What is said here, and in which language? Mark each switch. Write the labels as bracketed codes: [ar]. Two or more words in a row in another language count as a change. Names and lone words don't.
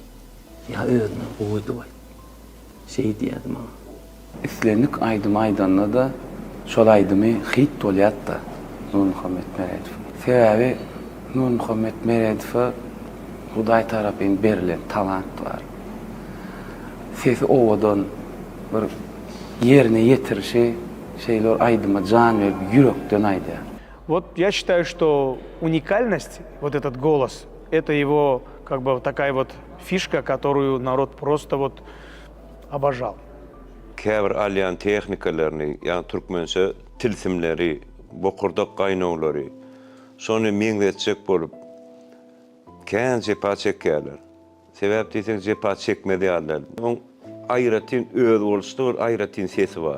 [tk] Ya özüne goýdy diýdi. Şey diýdi maňa. İslenik aydım aydanda da şol aydymy hit bolýatdy Nur Muhammed Meredow. Sebäbi Nur Muhammed Meredow Hudaý tarapyn berilen talant bar. Sesi owadan bir yerine yetirişi şeyler aydyma can verip yürekden aýdýar. [ru] Вот я считаю, что уникальность, вот этот голос, это его как бы такая вот фишка, которую народ просто вот обожал. [tk] Käbir alýan tehnikalaryny, ýa türkmençe tilsimleri, bokurdak gaýnawlary, şonu meňzetjek bolup kän jepa çekýärler. Sebäp diýsek jepa çekmedýärler. Oň aýratyn öz bolşdyr, aýratyn sesi bar.